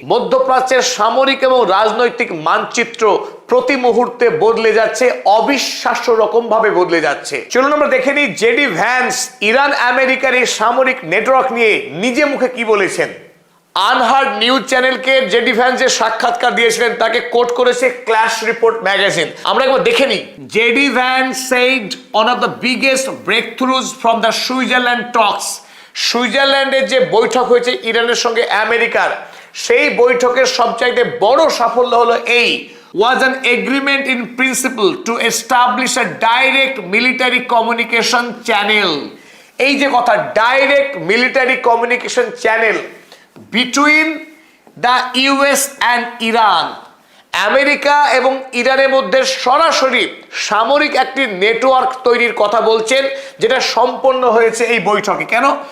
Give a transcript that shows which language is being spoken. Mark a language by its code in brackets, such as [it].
[bn] মধ্যপ্রাচ্যের সামরিক এবং রাজনৈতিক মানচিত্র প্রতি মুহূর্তে বদলে যাচ্ছে, অবিশ্বাস্য রকম ভাবে বদলে যাচ্ছে। চলুন আমরা দেখে নিই জেডি ভ্যান্স ইরান আমেরিকার এই সামরিক নেটওয়ার্ক নিয়ে নিজে মুখে কি বলেছেন। আনহার্ড নিউজ চ্যানেলকে জেডি ভ্যান্স যে সাক্ষাৎকার দিয়েছিলেন তাকে কোট করেছে ক্ল্যাশ রিপোর্ট ম্যাগাজিন। আমরা একবার দেখে নিই। [en] JD Vance said one of the biggest breakthroughs from the Switzerland talks, [bn] সুইজারল্যান্ডের যে বৈঠক হয়েছে ইরানের সঙ্গে আমেরিকার, সেই বৈঠকের সবচাইতে বড় সাফল্য হলো এই [en] was an agreement in principle to establish a direct military communication channel। [bn] এই যে কথা, [en] direct military communication channel between the US and Iran, [bn] America এবং ইরানের মধ্যে সরাসরি সামরিক একটি নেটওয়ার্ক তৈরির কথা বলছেন, যেটা সম্পন্ন হয়েছে এই বৈঠকে। কেন?